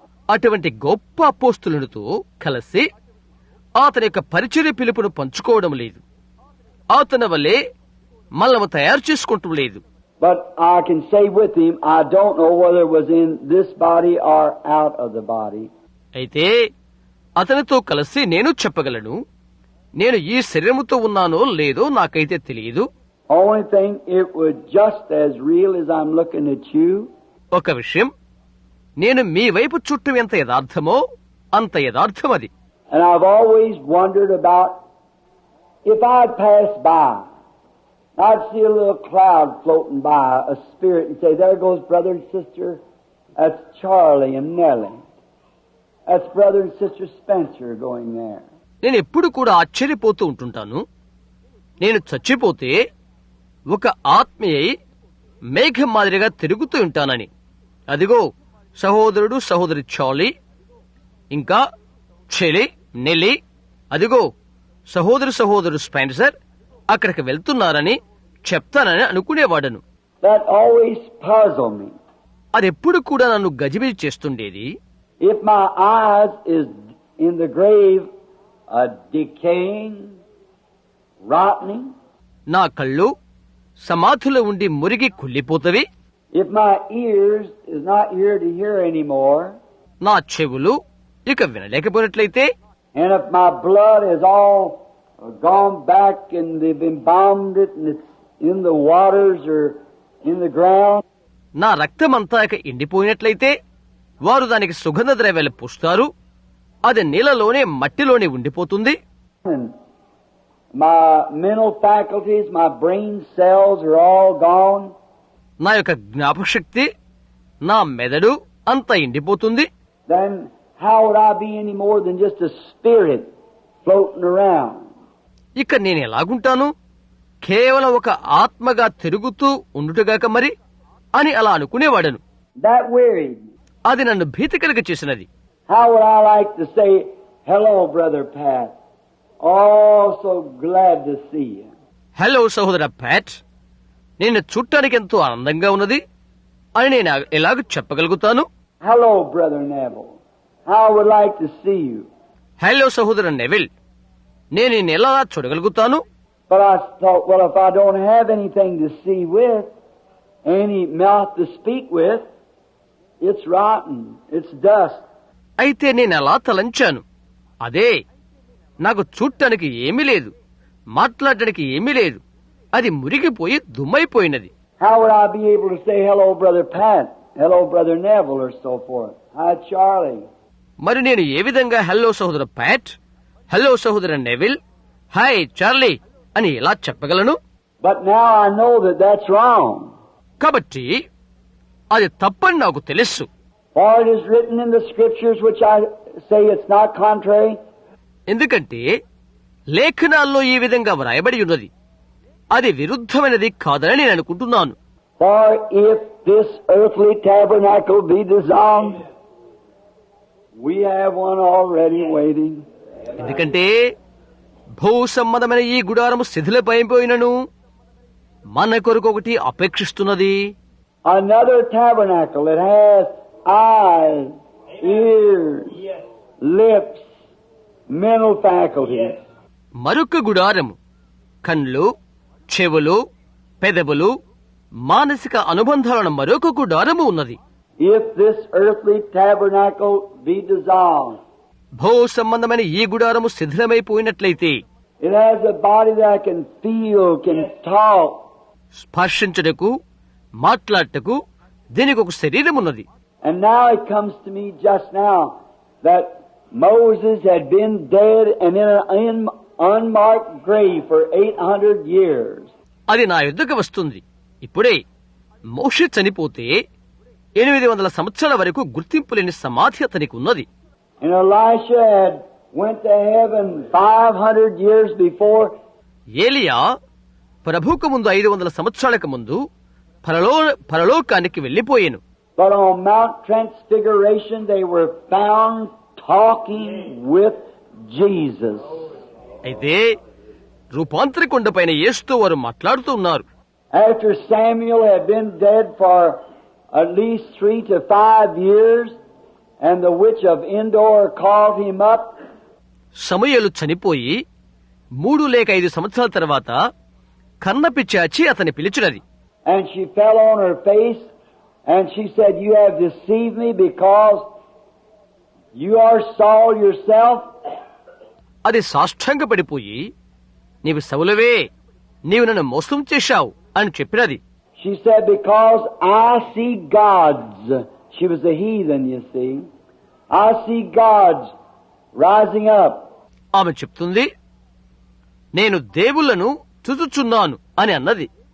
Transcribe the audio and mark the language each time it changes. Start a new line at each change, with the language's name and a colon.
Telugu: అటువంటి గొప్ప అపోస్తలునితో కలిసి అతని యొక్క పరిచర్య పిలుపును పంచుకోవడం లేదు. అతని వల్లే మనము తయారు చేసుకుంటూ లేదు.
English: But I can say with him, I don't know whether it was in this body or out of the body.
Telugu: అయితే అతనితో కలిసి నేను చెప్పగలను నేను ఈ శరీరముతో ఉన్నానో లేదో నాకైతే తెలియదు.
English: Only thing, it was just as real as I'm looking at you.
Telugu: ఒక విషయం, నేను మీ వైపు చుట్టూ ఎంత యథార్థమో అంత యథార్థం అది.
English: And I've always wondered about if I'd pass by, I'd see a little cloud floating by, a spirit, and say, there goes brother and sister, that's Charlie and Nellie. That's brother and sister Spencer going there.
Telugu: నేను ఎప్పుడు కూడా ఆశ్చర్యపోతూ ఉంటుంటాను. నేను చచ్చిపోతే ఒక ఆత్మీయ మేఘం మాదిరిగా తిరుగుతూ ఉంటానని. అదిగో సహోదరుడు సహోదరి చార్లీ ఇంకా చెలి నెల్లి, అదిగో సహోదరుడు స్పెన్సర్ అక్కడికి వెళ్తున్నారని చెప్తానని అనుకునేవాడను.
English: That always puzzled me.
Telugu: అదెప్పుడు కూడా నన్ను గజిబిజి చేస్తుండేది.
English: If my eyes is in the grave, decaying, rotting.
Telugu: నా కళ్ళు సమాధిలో ఉండి మురిగి కుళ్ళిపోతవి.
English: If my ears is not here to hear anymore.
Telugu: నా చెవులు ఇక వినలేకపోయినట్లయితే.
English: And if my blood is all gone back and they've embalmed it and it's in the waters or in the ground.
Telugu: నా రక్తమంతా ఇక ఎండిపోయినట్లయితే వారు దానికి సుగంధ ద్రవ్యాలు పూస్తారు, అది నీళ్ళలోనే మట్టిలోనే ఉండిపోతుంది.
English: And my mental faculties, my brain cells are all gone.
Telugu: నా యొక్క జ్ఞాపకశక్తి, నా మెదడు అంతా ఎండిపోతుంది.
English: Then how would I be any more than just a spirit floating around?
Telugu: ఇక నేను ఎలాగుంటాను? కేవలం ఒక ఆత్మగా తిరుగుతూ ఉండుటగాక మరి అని అలా అనుకునేవాడను.
English: That wearied me.
Telugu: అది నన్ను భీతి కలుగ చేసినది.
English: How would I like to say, hello, Brother Pat. Oh, so glad to see you.
Telugu: Hello సహోదర ప్యాట్, నేను చూడటానికి ఎంతో ఆనందంగా ఉన్నది అని నేను ఎలాగ చెప్పగలుగుతాను?
English: Hello, Brother Neville. I would like to see you.
Telugu: Hello సహోదర నెవిల్, నేను నిన్ను ఎలా చూడగలుగుతాను?
English: But I thought, well, if I don't have anything to see with, any mouth to speak with, it's rotten, it's dust.
Telugu: అయితే నేను అలా తలంచాను. అదే, నాకు చూడటానికి ఏమీ లేదు, మాట్లాడటానికి ఏమీ లేదు, అది మురిగిపోయి దుమ్మైపోయినది.
English: How would I be able to say, hello, Brother Pat, hello, Brother Neville, or so forth? Hi, Charlie.
Telugu: మరి నేను ఏ విధంగా హలో సహోదర ప్యాట్, హలో సహోదర నెవిల్, హాయ్ చార్లీ అని ఎలా చెప్పగలను?
English: But now I know that that's wrong.
Telugu: కాబట్టి అది తప్పని నాకు తెలుసు.
English: For it is written in the Scriptures, which I say it's not contrary.
Telugu: ఎందుకంటే లేఖనాల్లో ఈ విధంగా వ్రాయబడి ఉన్నది. అది విరుద్ధమైనది కాదని నేను అనుకుంటున్నాను.
English: For if this earthly tabernacle be dissolved, we have one already waiting.
Telugu: ఎందుకంటే భూ సంబంధమైన ఈ గుడారము శిథిలమైపోయినను మన కొరకు ఒకటి అపేక్షిస్తున్నది.
English: Another tabernacle that has eyes, ears, lips, mental faculties.
Telugu: మరొక గుడారము కళ్ళు, చెవులు, పెదవులు, మానసిక అనుబంధాలను మరొక గుడారము ఉన్నది.
English: If this earthly tabernacle be dissolved,
Telugu: భూ సంబంధమైన ఈ గుడారము శిథిలమైపోయినట్లయితే
English: it has a body that can feel, can talk.
Telugu: స్పర్శించుటకు, మాట్లాడటకు దీనికి ఒక శరీరం ఉన్నది.
English: And now it comes to me just now that Moses had been dead and in an unmarked grave for 800 years.
Telugu: అది నా యుద్ధకు వస్తుంది. ఇప్పుడే మోషే చనిపోతే 800 సంవత్సరాల వరకు గుర్తింపు లేని సమాధి అతనికి ఉన్నది.
English: And Elisha had went to heaven 500 years before.
Telugu: ఏలియా ప్రభువుకు ముందు 500 సంవత్సరాలకు ముందు పరలోకానికి వెళ్లిపోయాను.
English: But on Mount Transfiguration they were found talking with Jesus.
Telugu: అయితే రూపాంతర కొండపైన యేసుతో వారు మాట్లాడుతూ ఉన్నారు.
English: After Samuel had been dead for at least 3 to 5 years, and the witch of Endor called him up.
Telugu: సమూయేలు చనిపోయి 3 లేక 5 సంవత్సరాల తర్వాత కన్నపిచ్చాచి అతని పిలిచినది.
English: And she fell on her face, and she said, "You have deceived me because you are Saul yourself."
Telugu: అది సాష్టాంగపడిపోయి, నీవు సౌలవే, నీవు నన్ను మోసం చేశావు అని చెప్పినది.
English: She said, "Because I see gods." She was a heathen, you see. "I see gods rising up."
Telugu: ఆమె చెప్తుంది, నేను దేవుళ్లను చూచుచున్నాను అని అన్నది.